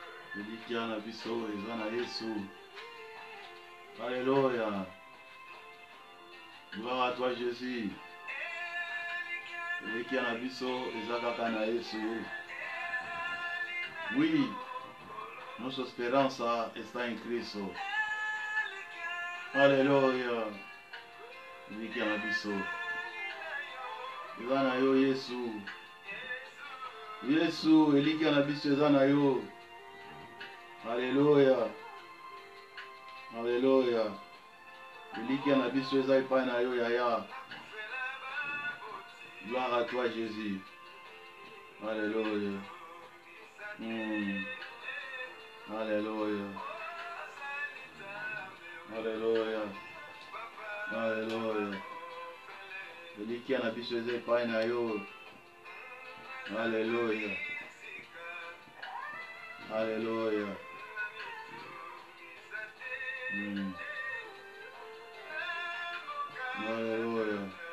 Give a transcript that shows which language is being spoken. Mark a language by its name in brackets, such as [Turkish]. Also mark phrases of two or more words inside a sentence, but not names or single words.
[Lingala] Elikia na biso eza na Yesu. [French] Alléluia. Gloire à toi Jésus. [Lingala] Elikia na biso eza kaka na Yesu. [Spanish] Oui, nuestra esperanza está en Cristo. [French] Alléluia. [Lingala] Elikia na biso eza na yo Yesu. Yesu elikia na biso eza na yo. [French] Alléluia. Alléluia. [Lingala] Elikia na biso eza epai na yo yaya. [French] Gloire à toi Jésus. Alléluia. Alléluia. Alléluia. Alléluia. [Lingala] Elikia na biso eza epai na yo. [French] Alléluia. Alléluia. Alléluia.